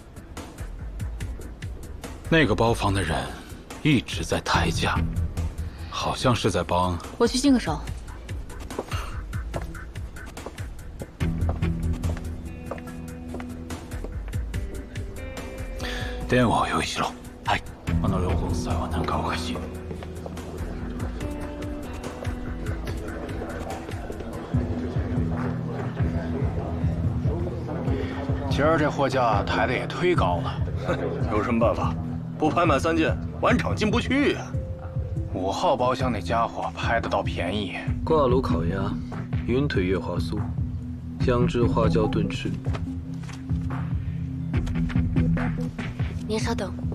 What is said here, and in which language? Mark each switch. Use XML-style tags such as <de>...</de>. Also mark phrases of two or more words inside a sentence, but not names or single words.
<zh>那个包房的人一直在抬价， 好像是在帮。我去净个手。</zh> <ja>電話を用意しろ。はい。両国夫妻は何かおかしい。</ja> <zh>今儿这货价抬的也忒高了，有什么办法？不拍满3件，晚场进不去呀。 5号包厢那家伙拍得倒便宜。挂炉烤鸭，云腿月华酥，姜汁花椒炖翅。您稍等。</zh>